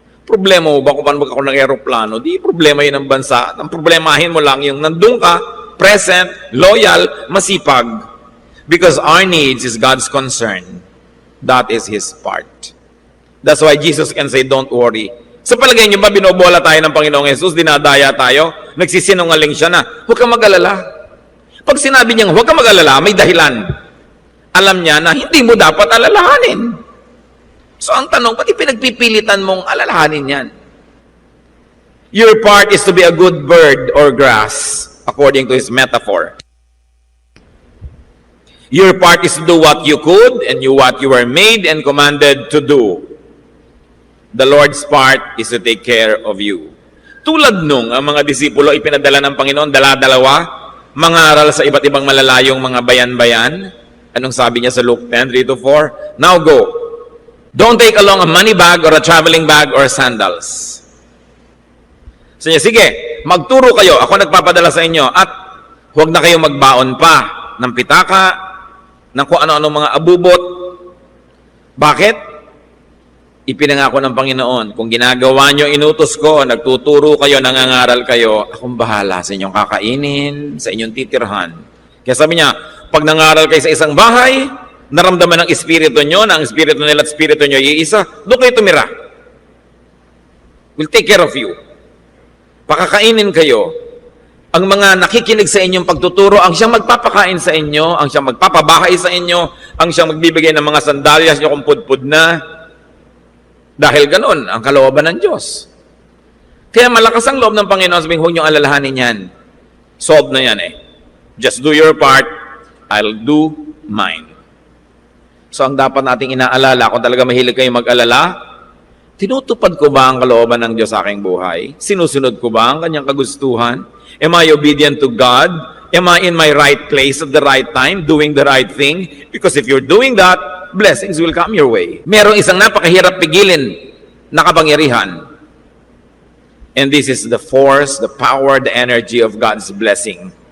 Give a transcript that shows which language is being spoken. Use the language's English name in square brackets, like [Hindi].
[Filipino] Problema mo ba kung paano magkakaroon ng aeroplano? Di problema yun ng bansa. Ang problemahin mo lang yung nandun ka, present, loyal, masipag. [English] Because our needs is God's concern. That is His part. That's why Jesus can say, don't worry. [Filipino] Sa palagay niyo ba, binobola tayo ng Panginoong Yesus, dinadaya tayo, nagsisinungaling siya na, huwag kang mag-alala. Pag sinabi niyang huwag kang mag-alala, may dahilan. Alam niya na hindi mo dapat alalahanin. So ang tanong, pati pinagpipilitan mong alalahanin yan? [English] Your part is to be a good bird or grass, according to his metaphor. Your part is to do what you could and what you were made and commanded to do. The Lord's part is to take care of you. [Filipino] Tulad nung ang mga disipulo ipinadala ng Panginoon, dala-dalawa, mangaral sa iba't ibang malalayong mga bayan-bayan. Anong sabi niya sa Luke 10:3-4? [English] Now go. Don't take along a money bag or a traveling bag or sandals. [Filipino] So niya, sige, magturo kayo. Ako nagpapadala sa inyo. At huwag na kayong magbaon pa ng pitaka, ng kung ano-ano mga abubot. Bakit? Ipinangako ng Panginoon, kung ginagawa nyo, inutos ko, nagtuturo kayo, nangangaral kayo, akong bahala sa inyong kakainin, sa inyong titirhan. Kaya sabi niya, pag nangaral kayo sa isang bahay, naramdaman ng espiritu nyo, na ang espiritu nila at espiritu nyo iisa, doon kayo tumira. [English] will take care of you. [Filipino] Pakakainin kayo. Ang mga nakikinig sa inyong pagtuturo, ang siyang magpapakain sa inyo, ang siyang magpapabahay sa inyo, ang siyang magbibigay ng mga sandalyas nyo kung pudpud na. Dahil ganun, ang kalooban ng Diyos. Kaya malakas ang loob ng Panginoon, sabihin, huwag nyo alalahanin yan. Solved na yan eh. [English] Just do your part, I'll do mine. [Filipino] So ang dapat nating inaalala, kung talaga mahilig kayo mag-alala, tinutupad ko ba ang kalooban ng Diyos sa aking buhay? Sinusunod ko ba ang kanyang kagustuhan? [English] Am I obedient to God? Am I in my right place at the right time, doing the right thing? Because if you're doing that, blessings will come your way. [Filipino] Merong isang napakahirap pigilin na kapangyarihan. [English] And this is the force, the power, the energy of God's blessing.